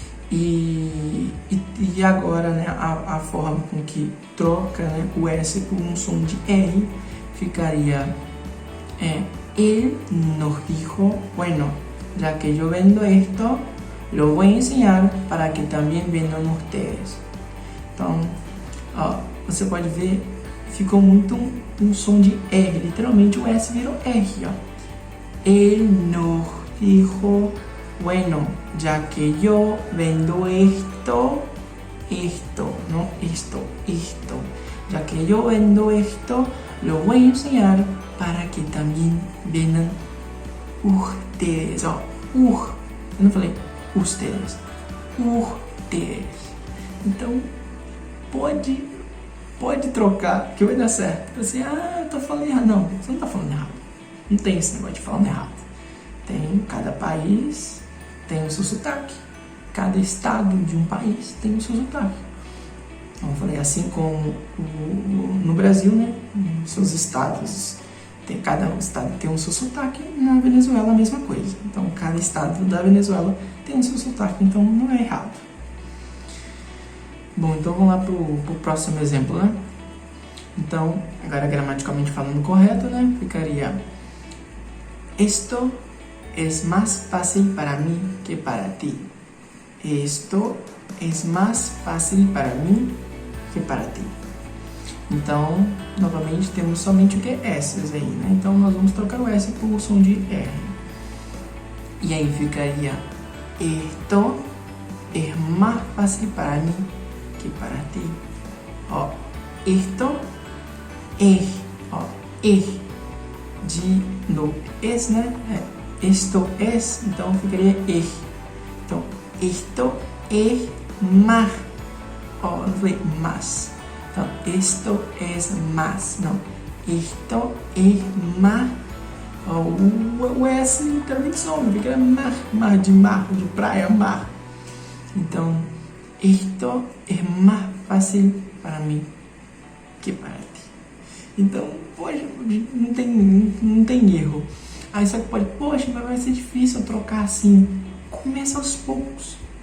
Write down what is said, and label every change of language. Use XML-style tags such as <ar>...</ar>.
<pt>E agora, né, a forma com que troca, né, o S por um som de R ficaria:</pt> <es>Él nos dijo, bueno, ya que yo vendo esto, lo voy a enseñar para que también vendan ustedes.</es> <pt>Então, ó, você pode ver, ficou muito um som de R, literalmente o S virou R, ó.</pt> <es>Él nos dijo, bueno, ya que yo vendo esto, no esto, ya que yo vendo esto, lo voy a enseñar para que también vendan ustedes.</es> <pt>Ó, eu não falei ustedes, ustedes. Então, pode trocar, que vai dar certo. Assim, eu tô falando errado. Não, você não tá falando errado. Não tem esse negócio de falando errado. Cada país tem o seu sotaque. Cada estado de um país tem o seu sotaque. Então, eu falei, assim como no Brasil, né, seus estados, cada estado tem o seu sotaque. Na Venezuela a mesma coisa. Então, cada estado da Venezuela tem o seu sotaque, então não é errado. Bom, então vamos lá pro próximo exemplo, né? Então, agora gramaticalmente falando correto, né, ficaria:</pt> <es>Esto es más fácil para mí que para ti. Esto es más fácil para mí que para ti.</es> <pt>Então, novamente, temos somente o que? S's aí, né? Então, nós vamos trocar o S por o som de R. E aí ficaria:</pt> <es>Esto es más fácil para mí que para ti.</es> <pt>Ó,</pt> <es>esto es,</es> <pt>ó, de novo, es, né? Esto es, então ficaria er. Então,</pt> <es>esto es más.</es> <pt>Ó, não falei más. Então,</pt> <es>esto es más.</es> <pt>Não. Esto es más Ó, o S literalmente some, fica mar de praia, mar.</pt> <es>Então, esto es más fácil para mí que para ti.</es> <pt>Então, poxa, não tem erro. Aí só que pode, poxa, mas vai ser difícil eu trocar assim. Começa aos poucos.</pt>